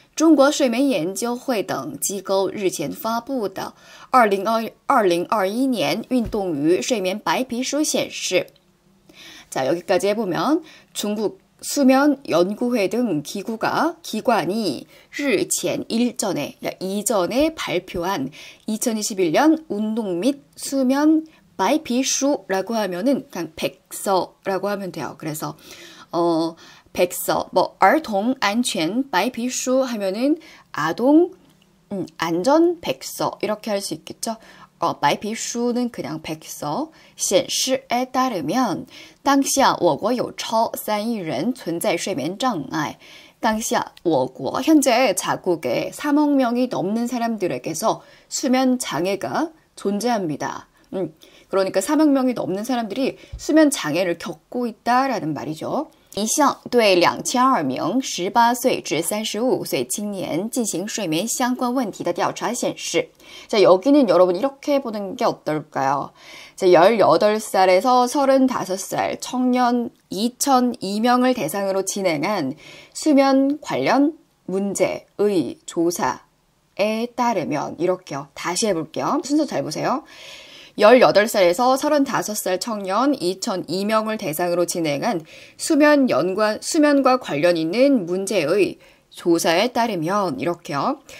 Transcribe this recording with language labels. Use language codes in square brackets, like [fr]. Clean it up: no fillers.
[zh] 中国睡眠研究会等机构日前发布的2021年运动与睡眠白皮书显示 [ko] 자, 여기까지 해보면 중국 수면연구회 등 기관이 日前 이전에 발표한 2021년 운동 및 수면白皮书라고 하면은 그냥 백서라고 하면 돼요. 그래서 백서 [zh] 儿童安全白皮书 [ko] 하면은 아동 안전 백서 이렇게 할 수 있겠죠. 白皮书는 그냥 백서, 显示에 따르면 [zh] 当下我国有超3亿人存在睡眠障碍. 当下我国 [ko] 현재 자국에 3억 명이 넘는 사람들에게서 수면 장애가 존재합니다. 그러니까 3억 명이 넘는 사람들이 수면 장애를 겪고 있다라는 말이죠. [zh] 一项对2002名18岁至35岁青年进行睡眠相关问题的调查显示 [ko] 자, 여기는 여러분 이렇게 해보는 게 어떨까요? 자, 18살에서 35살 청년 2002명을 대상으로 진행한 수면 관련 문제의 조사에 따르면 이렇게요. 다시 해볼게요. 순서 잘 보세요. 18살에서 35살 청년 2002명을 대상으로 진행한 수면과 관련 있는 문제의 조사에 따르면 이렇게요.